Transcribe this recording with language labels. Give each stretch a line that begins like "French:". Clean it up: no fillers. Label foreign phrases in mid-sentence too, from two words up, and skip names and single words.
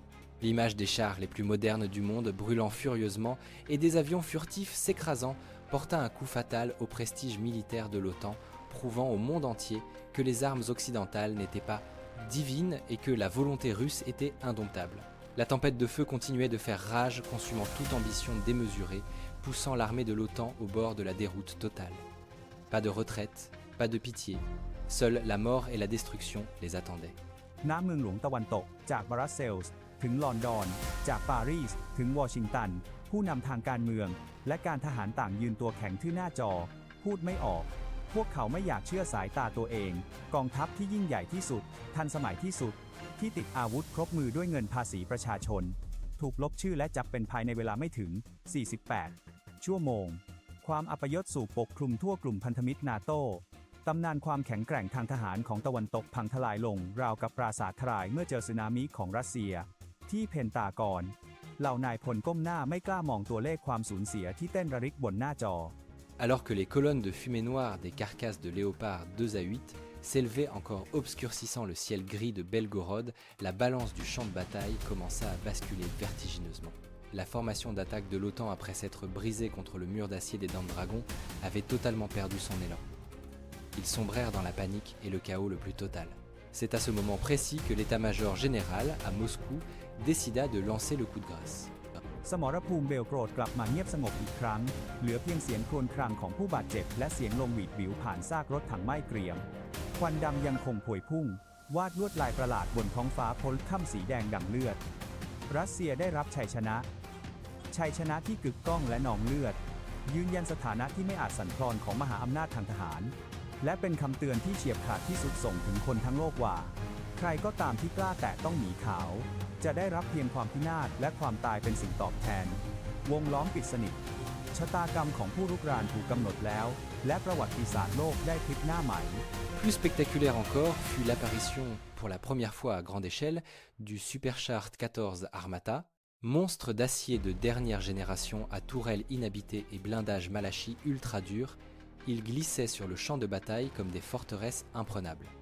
French: L'image des chars les plus modernes du monde brûlant furieusement et des avions furtifs s'écrasant porta un coup fatal au prestige militaire de l'OTAN, prouvant au monde entier que les armes occidentales n'étaient pas divines et que la volonté russe était indomptable. La tempête de feu continuait de faire rage, consumant toute ambition démesurée, poussant l'armée de l'OTAN au bord de la déroute totale. Pas de retraite, pas de pitié, seule la mort et la destruction les attendaient.
Thai: ณ เมืองหลวงตะวันตกจากบรัสเซลส์ถึงลอนดอนจากปารีสถึงวอชิงตันผู้นำทางการเมืองและการทหารต่างยืนตัวแข็งที่หน้าจอพูดไม่ออกพวกเขาไม่อยากเชื่อสายตาตัวเองกองทัพที่ยิ่งใหญ่ที่สุดทันสมัยที่สุดที่ติดอาวุธครบมือด้วยเงินภาษีประชาชนถูกลบชื่อและจับเป็นภายในเวลาไม่ถึง 48ชั่วโมงความอัปยศสู่ปกคลุมทั่วกลุ่มพันธมิตรนาโต้ตำนานความแข็งแกร่งทางทหารของตะวันตกพังทลายลงราวกับปราสาททลายเมื่อเจอสึนามิของรัสเซียที่เพนตากอนเหล่านายพลก้มหน้าไม่กล้ามองตัวเลขความสูญเสียที่เต้นระริกบนหน้าจอ
French: Alors que les colonnes de fumée noire des carcasses de Léopard 2 à 8 s'élevaient encore obscurcissant le ciel gris de Belgorod, la balance du champ de bataille commença à basculer vertigineusement. La formation d'attaque de l'OTAN après s'être brisée contre le mur d'acier des Dents de Dragon avait totalement perdu son élan. Ils sombrèrent dans la panique et le chaos le plus total. C'est à ce moment précis que l'état-major général, à Moscou, décida de lancer le coup de grâce.
Thai: สมรภูมิเบลโกรดกลับมาเงียบสงบอีกครั้งเหลือเพียงเสียงครวญครางของผู้บาดเจ็บและเสียงลมหวีดหวิวผ่านซากรถถังไหม้เกรียมควันดำยังค งพวยพุ่งวาดลวดลายประหลาดบนท้องฟ้าพ้นค่ำสีแดงดังเลือดรัสเซียได้รับชัยชนะที่กึกก้องและนองเลือดยืนยันสถานะที่ไม่อาจสั่นคลอนของมหาอำนาจทางทหารและเป็นคำเตือนที่เฉียบขาดที่สุดส่งถึงคนทั้งโลกว่าใครก็ตามที่กล้าแตะต้องหมีขาวจะได้รับเพียงความพินาศและความตายเป็นสิ่งตอบแทนวงล้อมปิดสนิทชะตากรรมของผู้รุกรานถูกกำหนดแล้วและประวัติศาสตร์โลกได้พลิกหน้าใหม่
French: Plus spectaculaire encore fut l'apparition pour la première fois à grande échelle du Superchar 14 Armata, monstre d'acier de dernière génération à tourelles inhabitées et blindage Malachi ultra dur. Il glissait sur le champ de bataille comme des forteresses imprenables.